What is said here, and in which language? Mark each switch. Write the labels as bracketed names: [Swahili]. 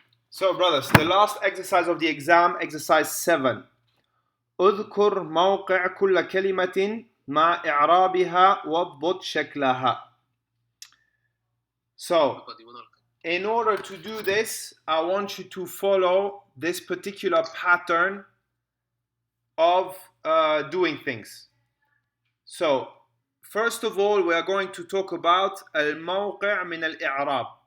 [English] So brothers, the last exercise of the exam, exercise 7. [Arabic] اذكر موقع كل كلمة مع إعرابها واضبط شكلها. [English] So, in order to do this, I want you to follow this particular pattern of doing things. So, first of all, we are going to talk about الموقع من الإعراب.